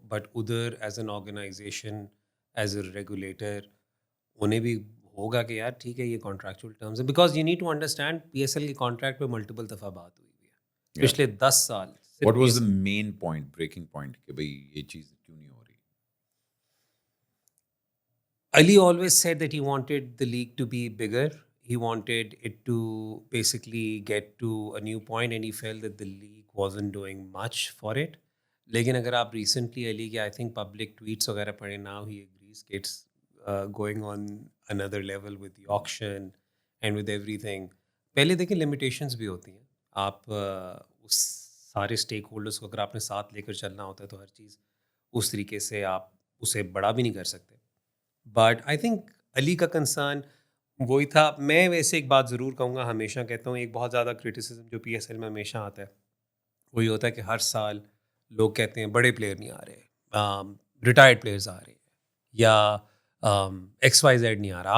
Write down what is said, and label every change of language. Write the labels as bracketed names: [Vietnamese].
[Urdu] But ادھر [English] as an organization, as a regulator, [Urdu] انہیں بھی ہوگا کہ یار ٹھیک ہے یہ کانٹریکچوئل ٹرمز ہے. [English] because you need to understand [Urdu] P S L کے کانٹریکٹ پہ ملٹیپل دفعہ بات ہوئی ہے پچھلے 10 سال. [English] What was the main point, breaking point [Urdu] کہ بھائی یہ چیز کیوں نہیں ہو رہی؟ [English] Ali always said that he wanted the league to be bigger. He wanted it to basically get to a new point, and he felt that the league wasn't doing much for it. [Urdu] لیکن اگر آپ recently علی کے [English] I think public tweets [Urdu] وغیرہ پڑھیں, [English] now he agrees کہ it's going on another level with the auction and with everything. [Urdu] پہلے دیکھیں limitations بھی ہوتی ہیں. آپ اس سارے اسٹیک ہولڈرس کو اگر آپ نے ساتھ لے کر چلنا ہوتا ہے تو ہر چیز اس طریقے سے آپ اسے بڑا بھی نہیں کر سکتے. [English] but I think [Urdu] علی کا کنسرن وہی تھا. میں ویسے ایک بات ضرور کہوں گا, ہمیشہ کہتا ہوں, ایک بہت زیادہ کرٹیسزم جو پی ایس ایل میں ہمیشہ آتا ہے وہی ہوتا ہے کہ ہر سال لوگ کہتے ہیں بڑے پلیئر نہیں آ رہے, ریٹائرڈ پلیئرز آ رہے ہیں, یا ایکس وائی زیڈ نہیں آ رہا.